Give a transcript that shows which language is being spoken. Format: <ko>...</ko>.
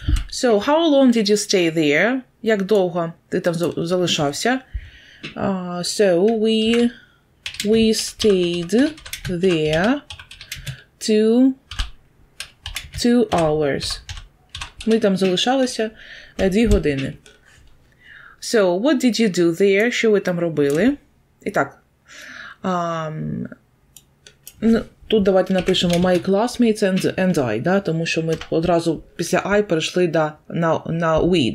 <en>So, how long did you stay there?</en> <uk>Як довго ти там залишався?</uk> <en>So, we stayed there 2 hours.</en> <uk>Ми там залишалися 2 години.</uk> <en>So, what did you do there?</en> <uk>Що ви там робили? І так. Тут давайте напишемо</uk> <en>my classmates and I,</en> <uk>да? Тому що ми одразу після I перейшли на we.</uk>